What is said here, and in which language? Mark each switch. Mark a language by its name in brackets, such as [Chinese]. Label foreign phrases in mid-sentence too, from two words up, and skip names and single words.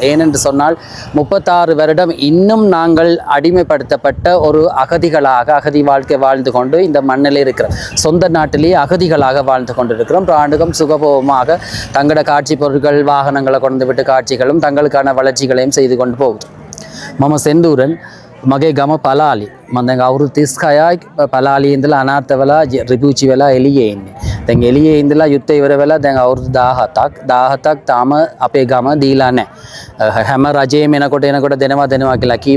[Tamil] ஏனென்று சொன்னால் 36 வருடம் இன்னும் நாங்கள் அடிமைப்படுத்தப்பட்ட ஒரு அகதிகளாக அகதி வாழ்க்கை வாழ்ந்து கொண்டு இந்த மண்ணில் இருக்கிறோம். சொந்த நாட்டிலேயே அகதிகளாக வாழ்ந்து கொண்டிருக்கிறோம். ஆண்டுகம் சுகபோகமாக தங்களோட காட்சி பொருட்கள் வாகனங்களை கொண்டு விட்டு காட்சிகளும் தங்களுக்கான வளர்ச்சிகளையும் செய்து கொண்டு போகுது. [Sinhala] මම සෙන්දුරන් මගේ ගම පලාලි. මම දැන් අවුරුදු 36යි පලාලියේ ඉඳලා අනාථ වෙලා රිපුචි වෙලා එළියේ ඉන්නේ. දැන් එළියේ ඉඳලා යුද්ධය ඉවර වෙලා දැන් අවුරුදු 17ක් තාම අපේ ගම දීලා නැහැ. හැම රජයේම එනකොට දෙනවා කියලා කිව්වා.